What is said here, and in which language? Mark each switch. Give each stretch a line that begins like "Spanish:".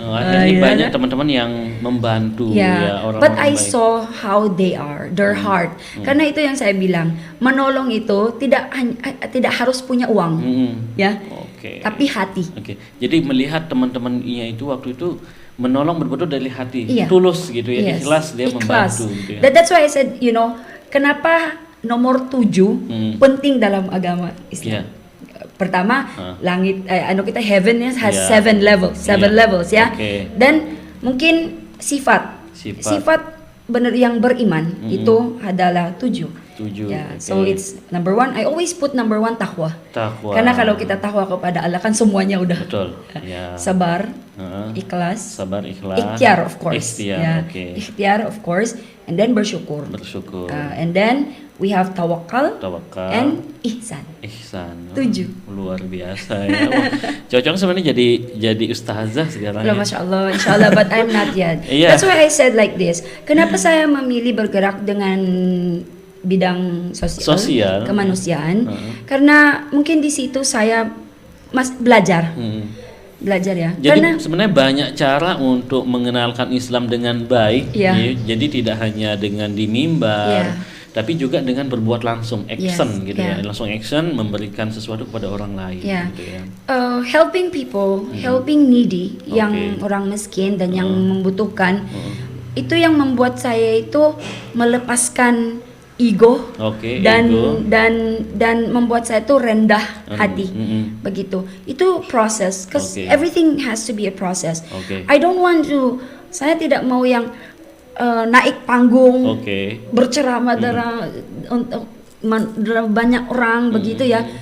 Indonesian: Akhirnya banyak teman-teman yang membantu ya orang-orang
English: but I
Indonesian: baik.
English: saw how they are, their heart.
Indonesian: Karena itu yang saya bilang, menolong itu tidak harus punya uang, ya, tapi hati. Jadi melihat teman-temannya itu waktu itu menolong betul-betul dari hati, Iya. tulus gitu ya,
English: Yes.
Indonesian: ikhlas dia membantu gitu ya.
English: That's why I said,
Indonesian: kenapa nomor 7 penting dalam agama Islam. Pertama, langit, kita
English: heaven has 7 levels, 7 levels
Indonesian: ya. Dan mungkin sifat benar yang beriman itu adalah 7.
English: Ya, so it's number 1. I always put number 1 takwa.
Indonesian: Karena kalau kita takwa kepada Allah kan semuanya udah. Betul. Ya. Sabar, ikhlas. Ikhtiar
English: of course. Ikhtiar of course, and then bersyukur. And then we have tawakal. And ihsan. 7.
Indonesian: Luar biasa ya. Wah, Cocok sebenarnya jadi ustazah sekarang.
English: Loh, Masya Allah, Insya Allah, but I'm not yet. Yeah. That's why I said like this.
Indonesian: Kenapa saya memilih bergerak dengan bidang sosial. Kemanusiaan? Karena mungkin di situ saya belajar ya. Jadi sebenarnya banyak cara untuk mengenalkan Islam dengan baik.
English: Yeah.
Indonesian: Ya. Jadi tidak hanya dengan di mimbar, tapi juga dengan berbuat langsung, action gitu ya. Langsung action, memberikan sesuatu kepada orang lain gitu ya.
English: Helping people, helping needy,
Indonesian: yang orang miskin dan yang membutuhkan, itu yang membuat saya itu melepaskan ego, dan membuat saya itu rendah hati, begitu. Itu proses,
English: cause everything has to be a process. I don't want to,
Indonesian: saya tidak mau yang naik panggung, berceramah untuk banyak orang begitu ya.